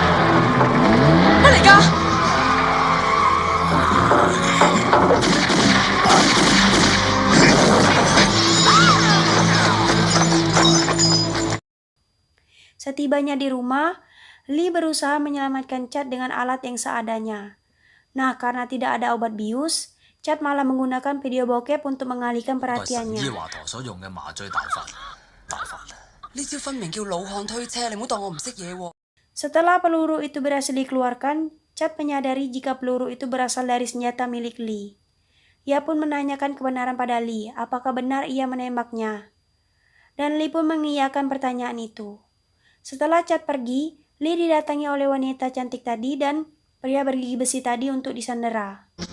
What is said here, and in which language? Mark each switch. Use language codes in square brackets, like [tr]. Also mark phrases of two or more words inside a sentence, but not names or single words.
[id] Setibanya di rumah, Lee berusaha menyelamatkan Chad dengan alat yang seadanya. Nah, karena tidak ada obat bius, Chad malah menggunakan video bokep untuk mengalihkan perhatiannya. [yue] 呢招分明叫老漢推車，你唔好當我唔識嘢喎。 [id] Setelah peluru itu berhasil dikeluarkan, Chad menyadari jika peluru itu berasal dari senjata milik Lee. Ia pun menanyakan kebenaran pada Lee, apakah benar ia menembaknya. Dan Lee pun mengiyakan pertanyaan itu. Setelah Chad pergi, Lee didatangi oleh wanita cantik tadi dan pria bergigi besi tadi untuk disandera.